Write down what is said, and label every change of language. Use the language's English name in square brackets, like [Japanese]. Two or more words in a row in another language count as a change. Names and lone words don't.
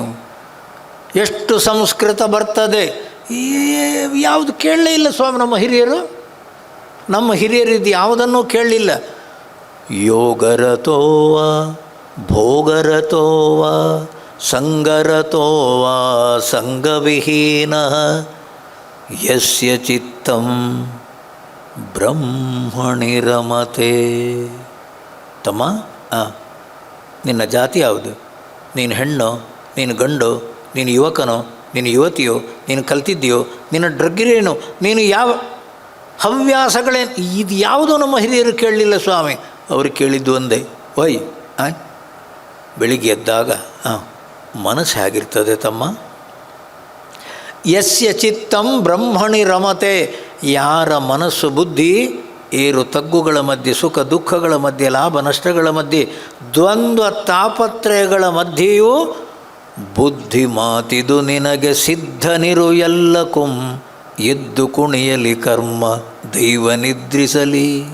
[Kannada] ಎಷ್ಟು ಸಂಸ್ಕೃತ ಬರ್ತದೆ? ಯಾವುದು ಕೇಳಲೇ ಇಲ್ಲ ಸ್ವಾಮಿ ನಮ್ಮ ಹಿರಿಯರು. ನಮ್ಮ ಹಿರಿಯರಿದ್ದು ಯಾವುದನ್ನೂ ಕೇಳಲಿಲ್ಲ. [Sanskrit] ಯೋಗರತೋವ ಭೋಗರತೋವ ಸಂಗರತೋವ ಸಂಗವಿಹೀನ ಯಸ್ಯ ಚಿತ್ತಂ ಬ್ರಹ್ಮಣಿ ರಮತೆ. [Kannada] ತಮ್ಮ, ನಿನ್ನ ಜಾತಿ ಯಾವುದು? ನೀನು ಹೆಣ್ಣೋ, ನೀನು ಗಂಡೋ, ನೀನು ಯುವಕನೋ, ನೀನು ಯುವತಿಯೋ, ನೀನು ಕಲ್ತಿದ್ದೀಯೋ, ನಿನ್ನ ಡ್ರಗ್ಗಿರೇನು, ನೀನು ಯಾವ ಹವ್ಯಾಸಗಳೇನು, ಇದು ಯಾವುದೋ ನಮ್ಮ ಹಿರಿಯರು ಕೇಳಲಿಲ್ಲ ಸ್ವಾಮಿ. ಅವರು ಕೇಳಿದ್ದು ಒಂದೇ, ಓಯ್ ಬೆಳಿಗ್ಗೆ ಎದ್ದಾಗ ಮನಸ್ಸು ಹೇಗಿರ್ತದೆ ತಮ್ಮ? [Sanskrit] ಯಸ್ಯ ಚಿತ್ತಂ ಬ್ರಹ್ಮಣಿ ರಮತೆ. [Kannada] ಯಾರ ಮನಸ್ಸು ಬುದ್ಧಿ ಏರು ತಗ್ಗುಗಳ ಮಧ್ಯೆ, ಸುಖ ದುಃಖಗಳ ಮಧ್ಯೆ, ಲಾಭ ನಷ್ಟಗಳ ಮಧ್ಯೆ, ದ್ವಂದ್ವ ತಾಪತ್ರಯಗಳ ಮಧ್ಯೆಯೂ ಬುದ್ಧಿ ಮಾತಿದು ನಿನಗೆ ಸಿದ್ಧನಿರು ಎಲ್ಲಕುಂ ಎದ್ದು ಕುಣಿಯಲಿ ಕರ್ಮ ದೈವ ನಿದ್ರಿಸಲಿ.